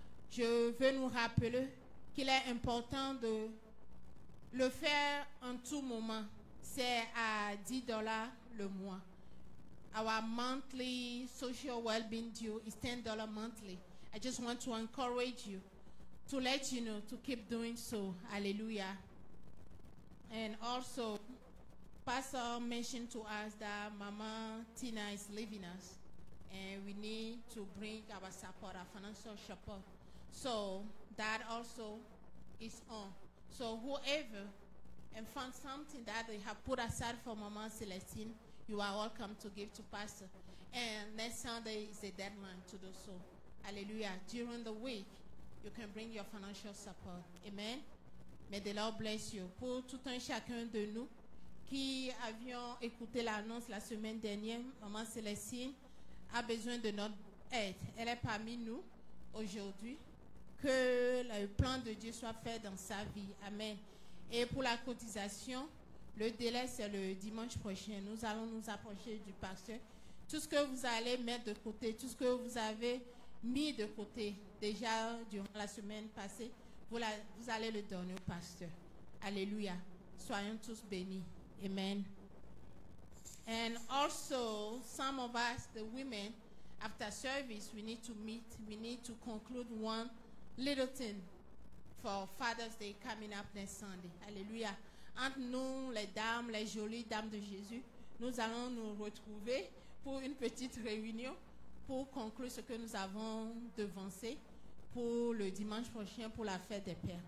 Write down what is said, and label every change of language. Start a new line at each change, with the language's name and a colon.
French: Je veux nous rappeler qu'il est important de le faire en tout moment. C'est à $10 le mois.
English: Our monthly social well-being due is $10 monthly. I just want to encourage you to let you know to keep doing so. Hallelujah. And also, Pastor mentioned to us that Mama Tina is leaving us, and we need to bring our support, our financial support. So that also is on. So whoever and found something that they have put aside for Mama Celestine, you are welcome to give to Pastor. And next Sunday is the deadline to do so. Hallelujah. During the week, you can bring your financial support. Amen. May the Lord bless you.
French: Pour tout un chacun de nous qui avions écouté l'annonce la semaine dernière, Maman Célestine a besoin de notre aide. Elle est parmi nous aujourd'hui. Que le plan de Dieu soit fait dans sa vie. Amen. Et pour la cotisation, le délai c'est le dimanche prochain. Nous allons nous approcher du pasteur Tout ce que vous allez mettre de côté, tout ce que vous avez mis de côté déjà durant la semaine passée, vous allez le donner au pasteur. Alléluia. Soyons tous bénis. Amen.
English: And also, some of us, the women, after service, we need to meet. We need to conclude one little thing for Father's Day coming up next Sunday. Alléluia.
French: Entre nous, les dames, les jolies dames de Jésus, nous allons nous retrouver pour une petite réunion pour conclure ce que nous avons devancé pour le dimanche prochain pour la fête des pères.